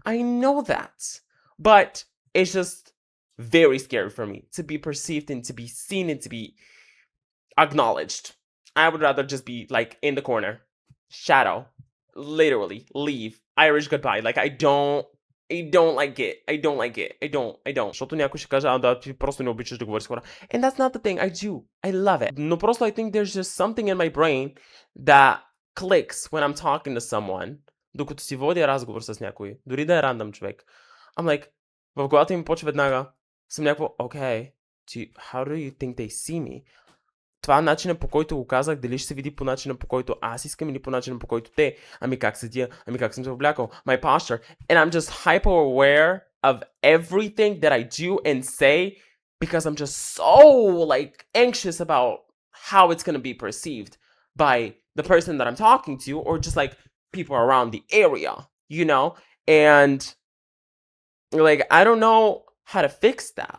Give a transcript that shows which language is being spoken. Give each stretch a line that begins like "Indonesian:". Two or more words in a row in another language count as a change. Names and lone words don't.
English: But it's just very scary for me to be perceived and to be seen and to be acknowledged. I would rather just be like in the corner, shadow, literally leave, Irish goodbye. Like I don't like it. I don't like it. I don't.
Bulgarian: Защото някой ще каже, да, ти просто не обичаш да говориш с хора.
English: And that's not the thing. I do. I love it.
Bulgarian: Но просто
English: I think there's just something in my brain that clicks when I'm talking to someone.
Bulgarian: Докато си водя разговор с някой, дори да е рандъм човек.
English: I'm like,
Bulgarian: в главата ми почва веднага. Съм някакво,
English: okay, how do you think they see me?
Bulgarian: Това е начинът, по който го казах, дали ще се види по начина, по който аз искам или по начина, по който те. Ами как седя, ами как съм се облякал,
English: my posture. And I'm just hyper aware of everything that I do and say because I'm just so like anxious about how it's going to be perceived by the person that I'm talking to or just like people around the area, And like, I don't know how to fix that.